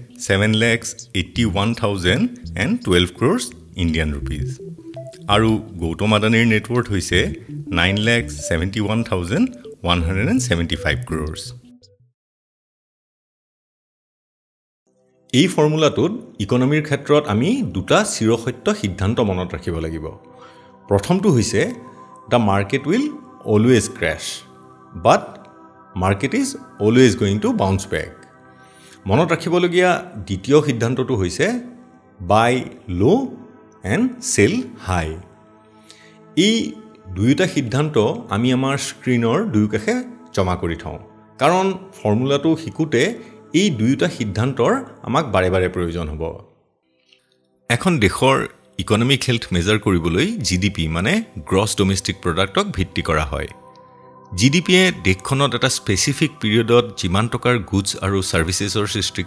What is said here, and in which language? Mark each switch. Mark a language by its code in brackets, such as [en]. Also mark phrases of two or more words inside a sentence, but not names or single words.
[as] 7,81,012 [en] crores Indian rupees [as] আৰু গৌতম আদানীৰ নেটৱৰ্থ হৈছে 9,71,175 crores এই ফৰ্মুলাটোত ইকনমিৰ ক্ষেত্ৰত আমি দুটা চিৰসত্য সিদ্ধান্ত মনত ৰাখিব লাগিব প্ৰথমটো হৈছে [en] the market will always crash but market is always going to bounce back [as] মনত ৰাখিবলগীয়া দ্বিতীয় সিদ্ধান্তটো হৈছে [en] buy low and sell high [as] এই দুয়োটা সিদ্ধান্ত আমি আমাৰ স্ক্ৰিনৰ দুয়োকাষে জমা কৰি থওঁ কাৰণ ফৰ্মুলাটো শিকোতে এই দুয়োটা সিদ্ধান্তৰ আমাক বাৰে বাৰে প্ৰয়োজন হ'ব এখন দেশৰ [en] economic health measure [as] কৰিবলৈ জিডিপি মানে [en] gross domestic productক [as] ভিত্তি কৰা হয় জিডিপিয়ে দেশখনত এটা [en] specific periodত [as] যিমান টকাৰ গুডছ আৰু সাৰ্ভিসেছৰ সৃষ্টি